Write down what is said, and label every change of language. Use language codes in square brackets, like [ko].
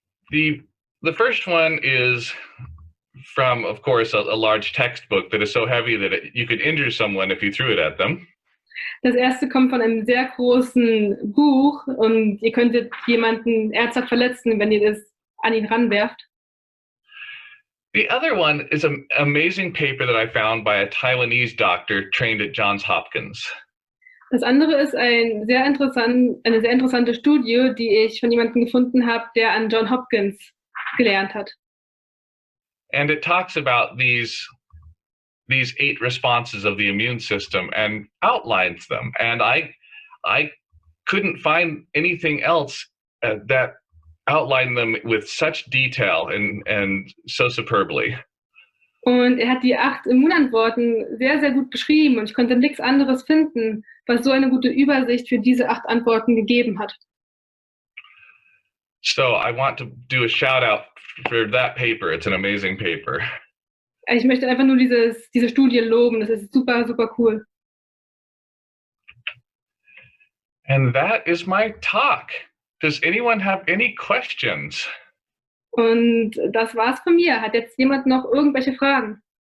[en] The first one is from, of course, a large textbook that is so heavy that you could injure someone if you threw it at them. [de] Das erste kommt von einem sehr großen Buch und ihr könntet jemanden ernsthaft verletzen, wenn ihr das an ihn ranwerft. [en] The other one is an amazing paper that I found by a Taiwanese doctor trained at Johns Hopkins. [de] Das andere ist eine sehr interessante Studie, die ich von jemandem gefunden habe, der an Johns Hopkins gelernt hat. [en] And it talks about these 8 responses of the immune system and outlines them. And I couldn't find anything else that outlined them with such detail and so superbly. [de] Und er hat die 8 Immunantworten sehr, sehr gut beschrieben und ich konnte nichts anderes finden, was so eine gute Übersicht für diese 8 Antworten gegeben hat. [en] So I want to do a shout out for that paper. It's an amazing paper. [de] Ich möchte einfach nur diese Studie loben. Das ist super, super cool. [en] And that is my talk. Does anyone have any questions? [de] Und das war's von mir. Hat jetzt jemand noch irgendwelche Fragen?